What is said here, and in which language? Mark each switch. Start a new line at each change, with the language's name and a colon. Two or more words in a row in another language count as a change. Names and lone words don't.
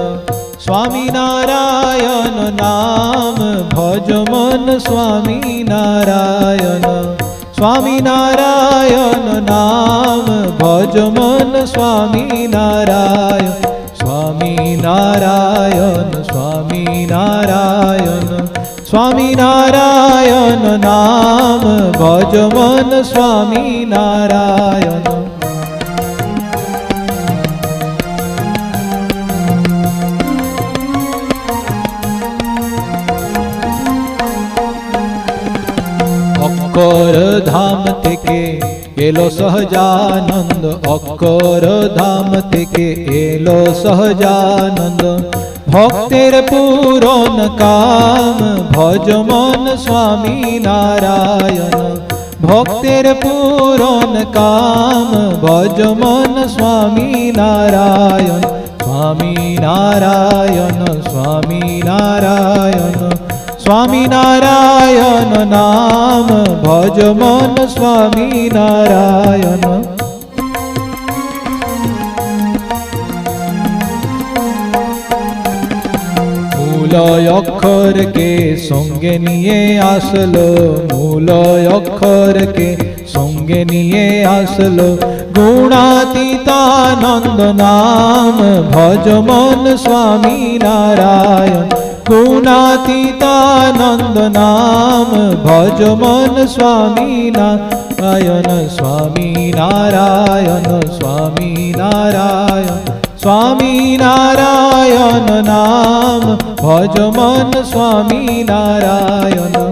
Gujarati: સ્વામી નારાયણ નામ ભજ મન સ્વામી નારાયણ સ્વામી નારાયણ નામ ભજ મન સ્વામી નારાયણ સ્વામી નારાયણ સ્વામી નારાયણ સ્વામી નારાયણ નામ ભજ મન સ્વામી નારાયણ
Bangla: অক্ষর ধাম থেকে এলো সহজানন্দ অক্ষর ধাম থেকে এলো সহজানন্দ ভক্তের পূরণ কাম ভজ মন স্বামী নারায়ণ ভক্তের পূরণ কাম ভজ মন স্বামী নারায়ণ স্বামী নারায়ণ স্বামী নারায়ণ
Gujarati: સ્વામી નારાયણ નામ ભજ મન સ્વામી નારાયણ
Bangla: মূল অক্ষরকে সঙ্গে নিয়ে আসলো মূল অক্ষরকে সঙ্গে নিয়ে আসলো গুণাতীতানন্দ নাম ভজ মন স্বামী নারায়ণ গুণাতীতানন্দ নাম ভজ মন স্বামী নারায়ণ স্বামী নারায়ণ স্বামী নারায়ণ স্বামী নারায়ণ নাম ভজ মন স্বামী নারায়ণ